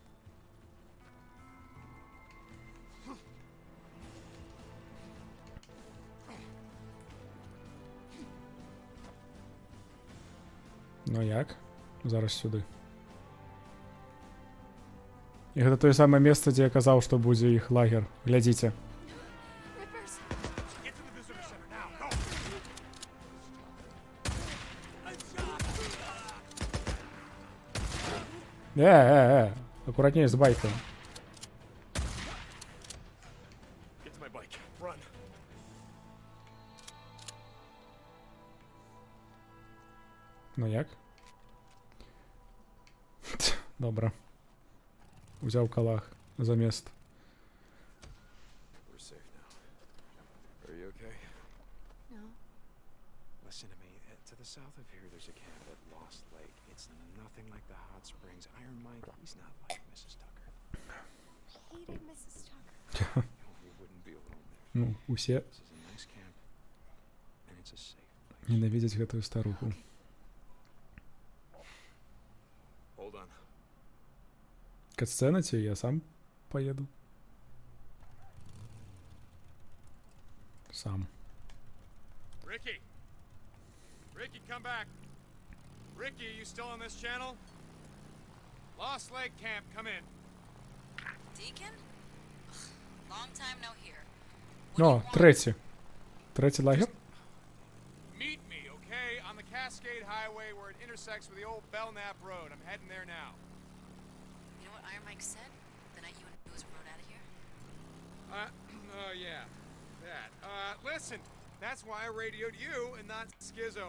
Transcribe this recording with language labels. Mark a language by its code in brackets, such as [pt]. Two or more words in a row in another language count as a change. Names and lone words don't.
[be] Ну як? [uk] Зараз сюди. [be] І гэта тое самае месца, дзе я казаў, што будзе іх лагер. Глядзіце. [en] Rippers. Get to the visitor center now. Go. [be] Акуратней з байком. [en] Get to my bike. Run. [be] Ну як? [uk] Добре. Узяв калах замість. [en] We're safe now. Are you okay? No. Listen to me. To the south of here, there's a camp at Lost Lake. It's nothing like the hot springs. Iron Mike, he's not like Mrs. Tucker. Hated Mrs. Tucker. You wouldn't be alone there. [be] Ну, усе [en] This is a nice camp, and it's a safe place. [be] ненавидять гэтую старуху. [en] Hold on. [be] Катсцена ці я сам поеду? Сам. [en] Ricky! Ricky, come back! Ricky, are you still on this channel? Lost Lake Camp, come in. Deacon? Long time no hear. [uk] О, третій. Третій лагер? [en] Meet me, okay? On the Cascade Highway where it intersects with the old Belknap Road. I'm heading there now. You know what Iron Mike said the night you and Boozer rode out of here? Oh yeah, that. Listen, that's why I radioed you and not Skizzo.